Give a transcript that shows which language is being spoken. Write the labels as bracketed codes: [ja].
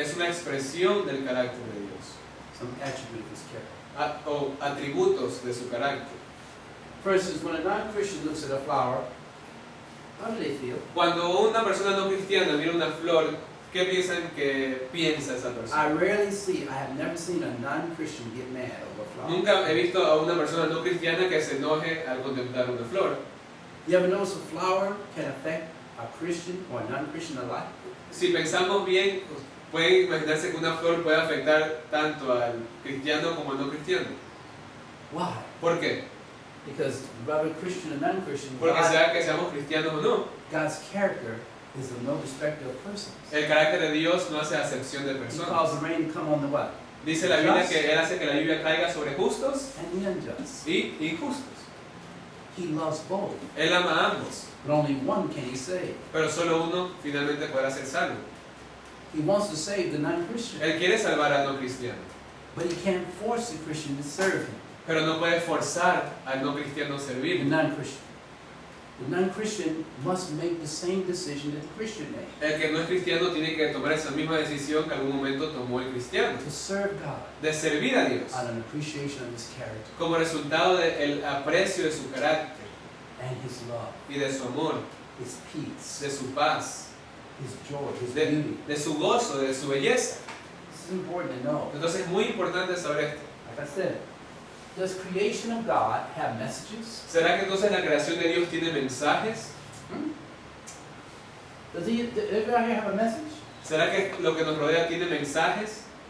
[es] es una expresión del carácter de Dios, [en] some attribute of His character? [es] o atributos de su carácter. [en] For instance, when a non-Christian looks at a flower, how do they feel? [es] Cuando una persona no cristiana mira una flor, ¿qué piensan que piensa esa persona? [en] I have never seen a non-Christian get mad over a flower. [es] Nunca he visto a una persona no cristiana que se enoje al contemplar una flor. [en] You ever notice a flower can affect a Christian or a non-Christian alike? [es] Si pensamos bien, pueden imaginarse que una flor puede afectar tanto al cristiano como al no cristiano. [en] Why? [es] ¿Por qué? [en] Because whether Christian or non-Christian, [es] Porque sea que seamos cristianos o no, [en] God's character is of no respect of persons. [es] el carácter de Dios no hace acepción de [en] He [es] personas. [en] calls the rain to come on the what? [es] Dice la Biblia que Él hace que la lluvia caiga sobre justos [en] And the unjust. [es] y injustos. [en] He loves both, [es] Él ama a ambos, [en] but only one can he save. [es] pero solo uno finalmente podrá ser salvo. [en] He wants to save the non-Christian, [es] Él quiere salvar al no cristiano, [en] but he can't force the Christian to serve him. [es] pero no puede forzar al no cristiano a [en] The [es] servir. [en] non-Christian. The non-Christian must make the same decision that the Christian made. [es] El que no es cristiano tiene que tomar esa misma decisión que algún momento tomó el cristiano, [en] To serve God [es] de servir a Dios, [en] out of an appreciation of his character [es] como resultado del aprecio de su carácter [en] and his love, [es] y de su amor, [en] his peace, [es] de su paz, [en] his joy, his [es] de, [en] beauty. [es] de su gozo, de su belleza. [en] This is important to know. [es] Entonces es muy importante saber esto. [en] Like I said, does creation of God have messages? [es] ¿Será que entonces la creación de Dios tiene mensajes? [en] Does everybody here have a message? [es] ¿Será que lo que nos rodea tiene mensajes?